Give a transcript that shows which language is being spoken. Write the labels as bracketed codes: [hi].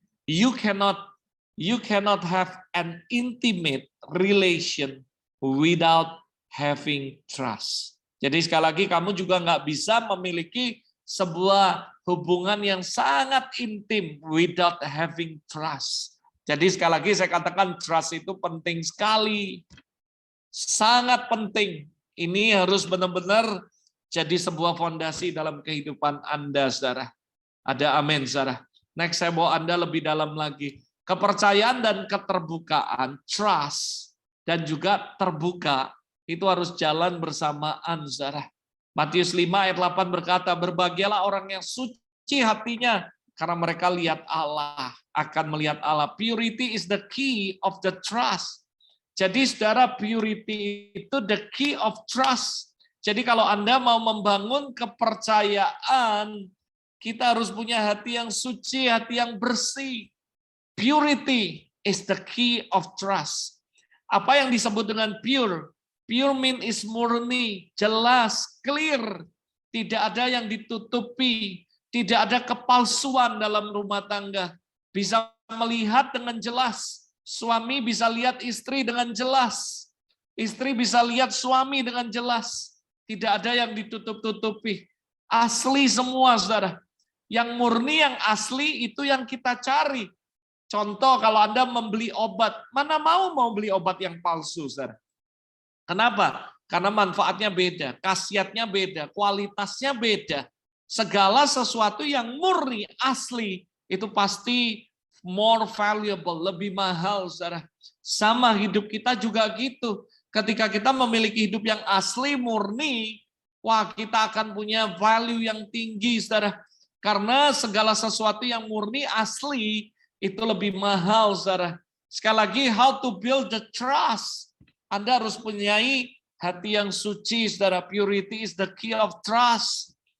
[en] You cannot have an intimate relation without having trust. [id] Jadi sekali lagi kamu juga nggak bisa memiliki sebuah hubungan yang sangat intim [en] without having trust. [id] Jadi sekali lagi saya katakan trust itu penting sekali. Sangat penting. Ini harus benar-benar jadi sebuah fondasi dalam kehidupan Anda, saudara. Ada amin, saudara. Next, saya mau Anda lebih dalam lagi. Kepercayaan dan keterbukaan, trust, dan juga terbuka, itu harus jalan bersamaan, saudara. Matius 5 ayat 8 berkata, berbahagialah orang yang suci hatinya, karena mereka lihat Allah, akan melihat Allah. [en] Purity is the key of the trust. [id] Jadi saudara, purity itu [en] the key of trust. [id] Jadi kalau Anda mau membangun kepercayaan, kita harus punya hati yang suci, hati yang bersih. [en] Purity is the key of trust. [id] Apa yang disebut dengan pure? [en] Pure mean is [id] murni, jelas, [en] clear. [id] Tidak ada yang ditutupi, tidak ada kepalsuan dalam rumah tangga. Bisa melihat dengan jelas. Suami bisa lihat istri dengan jelas. Istri bisa lihat suami dengan jelas. Tidak ada yang ditutup-tutupi. Asli semua, saudara. Yang murni, yang asli itu yang kita cari. Contoh kalau Anda membeli obat, mana mau beli obat yang palsu, saudara? Kenapa? Karena manfaatnya beda, khasiatnya beda, kualitasnya beda. Segala sesuatu yang murni, asli, itu pasti [en] more valuable, [id] lebih mahal, saudara. Sama hidup kita juga gitu. Ketika kita memiliki hidup yang asli, murni, wah kita akan punya value yang tinggi, saudara. Karena segala sesuatu yang murni, asli, itu lebih mahal, saudara. Sekali lagi, [en] how to build the trust. [id] Anda harus punyai hati yang suci, saudara. [en] Purity is the key of trust.